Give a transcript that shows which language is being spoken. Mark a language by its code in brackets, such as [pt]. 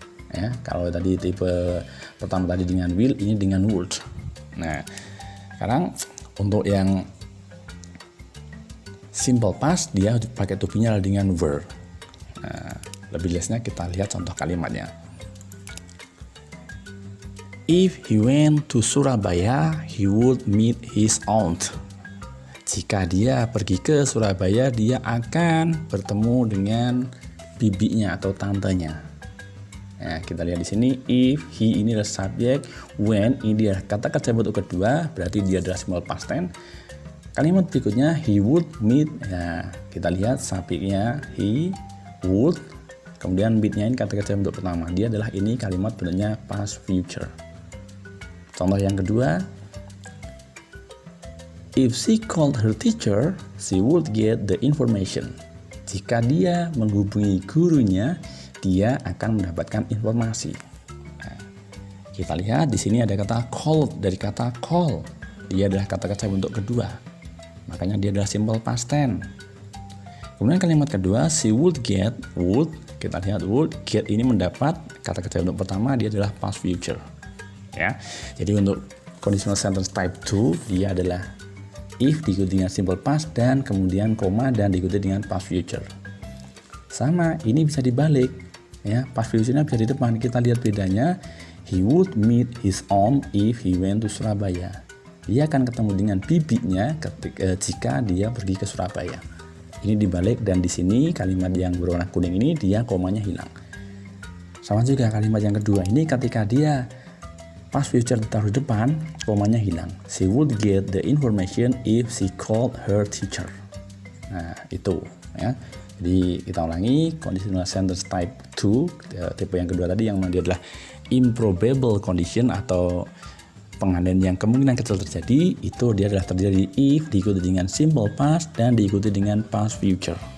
[id] Ya, kalau tadi tipe pertama tadi dengan will, ini dengan would. Nah, sekarang untuk yang simple past dia pakai to be-nya dengan were. Nah, lebih jelasnya kita lihat contoh kalimatnya. [en] If he went to Surabaya, he would meet his aunt. [id] Jika dia pergi ke Surabaya, dia akan bertemu dengan bibinya atau tantenya. Nah, kita lihat di sini, [en] if he [id] ini adalah subjek, when ini adalah kata kerja bentuk kedua, berarti dia adalah simple past tense. Kalimat berikutnya, [en] he would meet. [id] Nah, kita lihat subjeknya [en] he would, [id] kemudian meet-nya ini kata kerja bentuk pertama. Dia adalah ini kalimat bentuknya past future. Contoh yang kedua, [en] if she called her teacher, she would get the information. [id] Jika dia menghubungi gurunya, dia akan mendapatkan informasi. Nah, kita lihat di sini ada kata called, dari kata call. Dia adalah kata kerja bentuk kedua. Makanya dia adalah simple past tense. Kemudian kalimat kedua, [en] she would get, [id] would, kita lihat would, get ini mendapat, kata kerja bentuk pertama dia adalah past future. Ya, jadi untuk Conditional Sentence Type 2 dia adalah if diikuti dengan simple past dan kemudian koma dan diikuti dengan past future. Sama, ini bisa dibalik. Ya, past future-nya bisa di depan. Kita lihat bedanya. [en] He would meet his aunt if he went to Surabaya. [id] Dia akan ketemu dengan bibinya jika dia pergi ke Surabaya. Ini dibalik dan di sini kalimat yang berwarna kuning ini dia komanya hilang. Sama juga kalimat yang kedua ini ketika dia past future ditaruh di depan, komanya hilang. [en] She would get the information if she called her teacher. [id] Nah, itu ya. Jadi kita ulangi, Conditional Sentence Type 2, tipe yang kedua tadi yang dia adalah improbable condition atau pengandaian yang kemungkinan kecil terjadi, itu dia adalah terjadi if diikuti dengan simple past dan diikuti dengan past future.